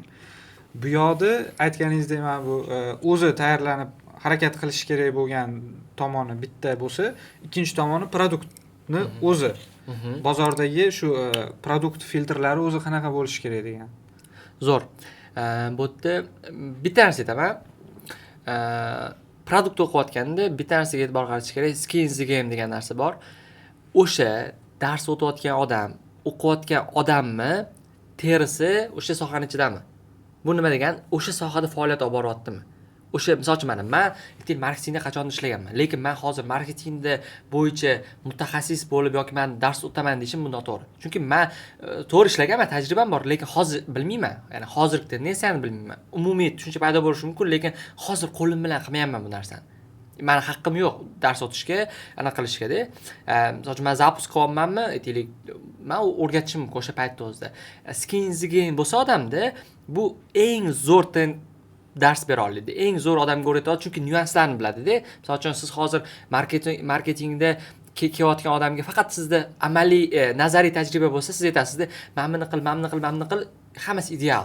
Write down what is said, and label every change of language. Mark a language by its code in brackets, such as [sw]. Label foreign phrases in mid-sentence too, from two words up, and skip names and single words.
[uz] Bu yoqda aytganingizdek, mana bu o'zi tayyorlanib harakat qilish kerak bo'lgan tomoni bitta bo'lsa, ikkinchi tomoni produktni o'zi. Bozordagi shu produkt filtrlari o'zi qanaqa bo'lishi kerak degan. Zo'r. Bu yerda bitta narsa aytaman. Produkt o'qiyotganda bitta narsaga e'tibor qaratish kerak. [en] Skin in the game [uz] degan narsa bor. O'sha dars o'tayotgan odam, o'qiyotgan odammi, terisi o'sha sohaning ichidami? Bu nima degan? O'sha sohada faoliyat olib boryaptimi? O'sha misol uchun men marketingda qachondir ishlaganman, lekin men hozir marketingda bo'yicha mutaxassis bo'lib yoki men dars o'taman deyishim bu noto'g'ri. Chunki men to'g'ri ishlaganman, tajribam bor, lekin hozir bilmayman. Ya'ni hozirgi tendensiyani bilmayman. Umumiy tushuncha paydo bo'lishi mumkin, lekin hozir qo'lim bilan qilmayapman bu narsani. Meni haqqim yo'q dars o'tishga, anaqa qilishga-da. Misol uchun men zapusк qilyapmanmi, aytaylik, men o'rgatishim mumkin o'sha paytda o'zida. [en] Skin in the game [uz] bo'lsa odamda bu eng zo'r dars bera oladi. Eng zo'r odamga o'rgatadi, chunki nyuanslarni biladi-da. Misol uchun siz hozir marketingda kelayotgan odamga faqat sizda amaliy, nazariy tajriba bo'lsa, siz aytasizda, "Men buni qil, hammasi ideal."